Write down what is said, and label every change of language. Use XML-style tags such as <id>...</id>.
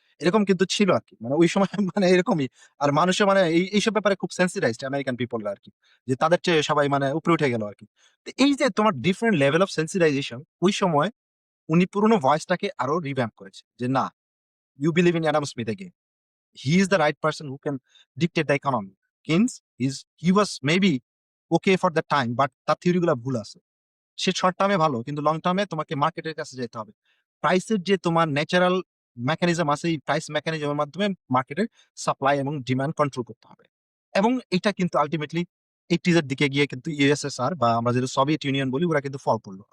<bn>এরকম কিন্তু ছিল আর কি, মানে ওই সময় মানে এরকমই। আর মানুষের মানে এইসব ব্যাপারে খুব সেন্সিটাইজড আমেরিকান পিপলরা আর কি, যে তাদের চেয়ে সবাই মানে উপরে উঠে গেল আর কি। তো এই যে তোমার ডিফারেন্ট লেভেল অফ সেন্সিটাইজেশন, ওই সময় উনি পুরোনো ভয়েসটাকে আরো রিভ্যাম্প করেছে যে না, you believe in Adam Smith again.</bn> <en>He is the right person who can dictate the economy. Keynes, he was maybe okay for the time, but তার theory গুলা ভুল আছে।</en> <bn>সে শর্ট টার্মে ভালো, কিন্তু লং টার্মে তোমাকে মার্কেটের কাছে যেতে হবে। প্রাইসের যে তোমার ন্যাচারাল মেকানিজম আছে, এই প্রাইস মেকানিজমের মাধ্যমে মার্কেটের সাপ্লাই এবং ডিমান্ড কন্ট্রোল করতে হবে। এবং এটা কিন্তু আলটিমেটলি 80s এর দিকে গিয়ে কিন্তু ইউএসএসআর বা আমরা যেটা সোভিয়েত ইউনিয়ন বলি, ওরা কিন্তু ফল করলো।</bn>